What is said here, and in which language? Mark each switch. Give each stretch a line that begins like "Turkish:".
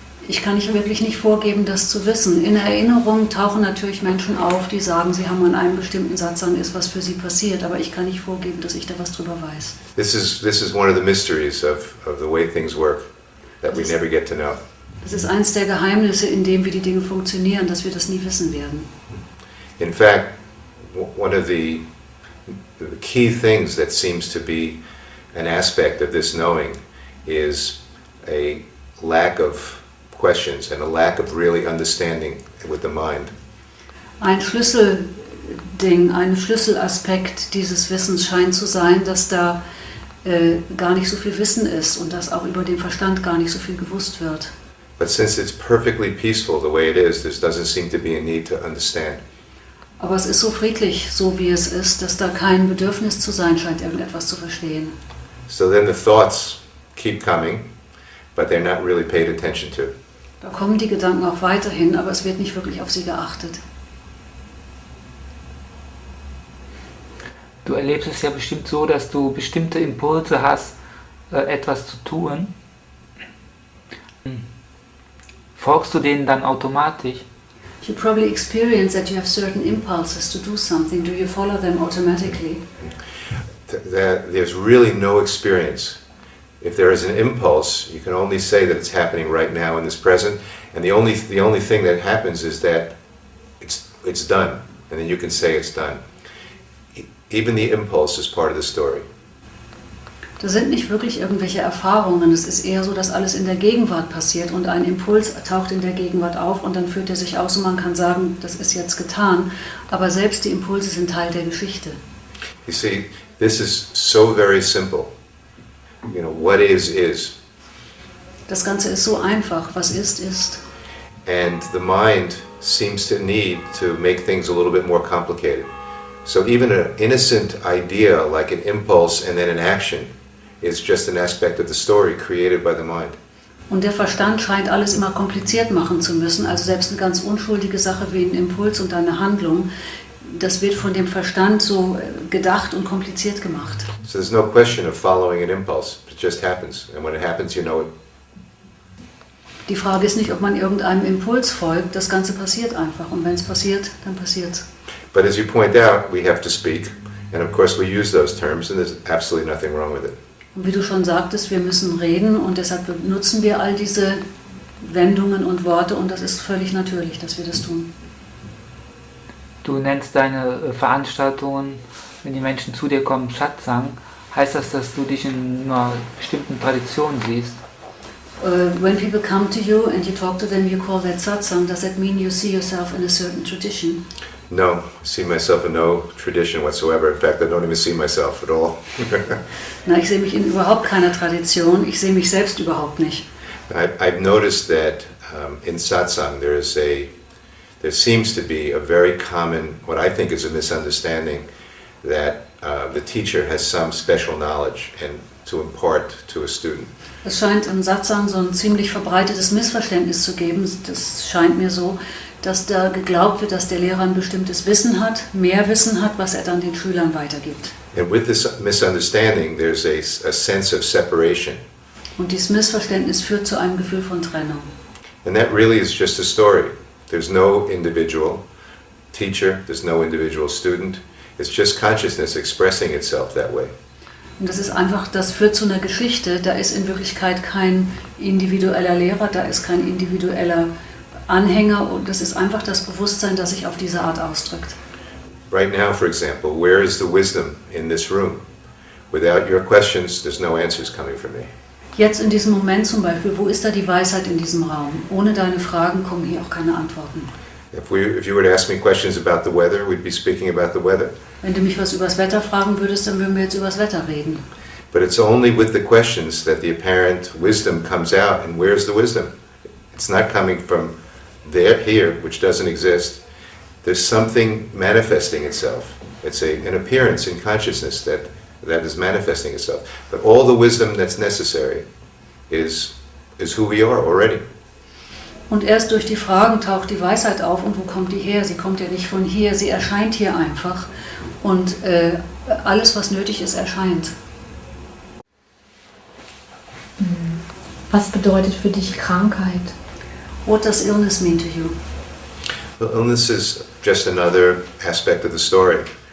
German: Ich kann nicht wirklich nicht vorgeben, das zu wissen. In Erinnerung tauchen natürlich Menschen auf, die sagen, sie haben an einem bestimmten Satsang ist, was für sie passiert, aber ich kann nicht vorgeben, dass ich da was drüber weiß.
English: This is one of the mysteries of the way things work that we never get to know.
German: Das ist eins der Geheimnisse, in dem wie die Dinge funktionieren, dass wir das nie wissen werden.
English: In fact, one of the key things that seems to be an aspect of this knowing is a lack of questions and a lack of really understanding with the mind.
German: Ein Schlüsselding, ein Schlüsselaspekt dieses Wissens scheint zu sein, dass da gar nicht so viel Wissen ist und dass auch über den Verstand gar nicht so viel gewusst wird.
English: But since it's perfectly peaceful the way it is, there doesn't seem to be a need to understand.
German: Aber es ist so friedlich, so wie es ist, dass da kein Bedürfnis zu sein scheint, irgendetwas zu verstehen.
English: So then the thoughts keep coming, but they're not really paid attention to.
German: Da kommen die Gedanken auch weiterhin, aber es wird nicht wirklich auf sie geachtet. Du erlebst es ja bestimmt so, dass du bestimmte Impulse hast, etwas zu tun. Folgst du denen dann automatisch?
English: You probably experience that you have certain impulses to do something. Do you follow them automatically? There's really no experience. If there is an impulse, you can only say that it's happening right now in this present, and the only thing that happens is that it's done, and then you can say it's done. Even the impulse is part of the story.
German: Das sind nicht wirklich irgendwelche Erfahrungen, es ist eher so, dass alles in der Gegenwart passiert und ein Impuls taucht in der Gegenwart auf und dann führt er sich aus und man kann sagen, das ist jetzt getan, aber selbst die Impulse sind Teil der Geschichte.
English: You see, this is so very simple. You know, what is.
German: Das Ganze ist so einfach, was ist.
English: And the mind seems to need to make things a little bit more complicated. So even an innocent idea like an impulse and then an action is just an aspect of the story created by the mind.
German: Und der Verstand scheint alles immer kompliziert machen zu müssen, also selbst eine ganz unschuldige Sache wie ein Impuls und eine Handlung, das wird von dem Verstand so gedacht und kompliziert gemacht.
English: So there's no question of following an impulse, it just happens, and when it happens you know it.
German: Die Frage ist nicht, ob man irgendeinem Impuls folgt, das Ganze passiert einfach und wenn es passiert, dann passiert's.
English: But as you point out, we have to speak, and of course we use those terms, and there's absolutely nothing wrong with it.
German: Und wie du schon sagtest, wir müssen reden und deshalb benutzen wir all diese Wendungen und Worte und das ist völlig natürlich, dass wir das tun. Du nennst deine Veranstaltungen, wenn die Menschen zu dir kommen, Satsang. Heißt das, dass du dich in einer bestimmten Tradition siehst?
English: When people come to you and you talk to them, you call that Satsang. Does that mean you see yourself in a certain tradition? No, I see myself in no tradition whatsoever. In fact, I don't even see myself at all.
German: Na, ich sehe mich in überhaupt keiner Tradition. Ich sehe mich selbst überhaupt nicht.
English: I've noticed that in satsang there seems to be a very common, what I think is a misunderstanding, that the teacher has some special knowledge and to impart to a student.
German: Es scheint im Satsang so ein ziemlich verbreitetes Missverständnis zu geben. Das scheint mir so, dass da geglaubt wird, dass der Lehrer ein bestimmtes Wissen hat, mehr Wissen hat, was er dann den Schülern weitergibt.
English: And with this misunderstanding, there's a sense of separation.
German: Und dieses Missverständnis führt zu einem Gefühl von Trennung.
English: And that really is just a story. There's no individual teacher, there's no individual student. It's just consciousness expressing itself that way.
German: Und das ist einfach, das führt zu einer Geschichte, da ist in Wirklichkeit kein individueller Lehrer, da ist kein individueller Anhänger und das ist einfach das Bewusstsein, das sich auf diese Art ausdrückt.
English: Right now, for example, where is the wisdom in this room? Without your questions, there's no answers coming from me.
German: Jetzt in diesem Moment zum Beispiel, wo ist da die Weisheit in diesem Raum? Ohne deine Fragen kommen hier auch keine Antworten.
English: If you were to ask me questions about the weather, we'd be speaking about the weather.
German: Wenn du mich was über das Wetter fragen würdest, dann würden wir jetzt über das Wetter reden.
English: But it's only with the questions that the apparent wisdom comes out, and where's the wisdom? It's not coming from here, which doesn't exist. There's something manifesting itself. It's an appearance in consciousness that is manifesting itself. But all the wisdom that's necessary is who we are already.
German: Und erst durch die Fragen taucht die Weisheit auf. Und wo kommt die her? Sie kommt ja nicht von hier, sie erscheint hier einfach. Und alles, was nötig ist, erscheint. Was bedeutet für dich Krankheit?
English: What does illness mean to you? Well, illness is just another aspect of the story.